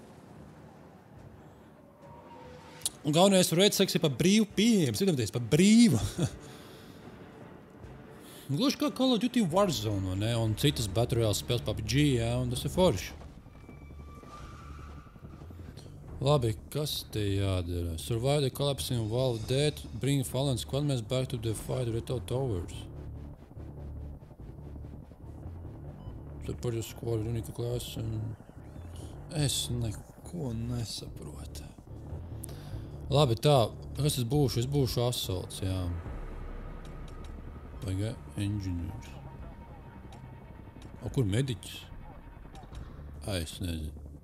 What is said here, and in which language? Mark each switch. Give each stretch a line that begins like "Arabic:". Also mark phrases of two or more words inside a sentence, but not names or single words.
Latvian: Un galvenais RedSec ir par brīvu pieejams, iedomājieties, par brīvu. Gluži kā Call of Duty Warzone, ne? Un citas Battle Royale spēles PUBG, jā, un tas ir forši. Labi, kas te jādara?
English: Survive the collapsing wall of death, bring fallen squadmates back to the fight Redoubt Towers. Support your squad, unique class,
Latvian: un... Es neko nesaprotu. Labi, tā, kas es būšu? Es būšu assaults, jā. Pagā, engineers. O, kur mediķis? Es nezinu.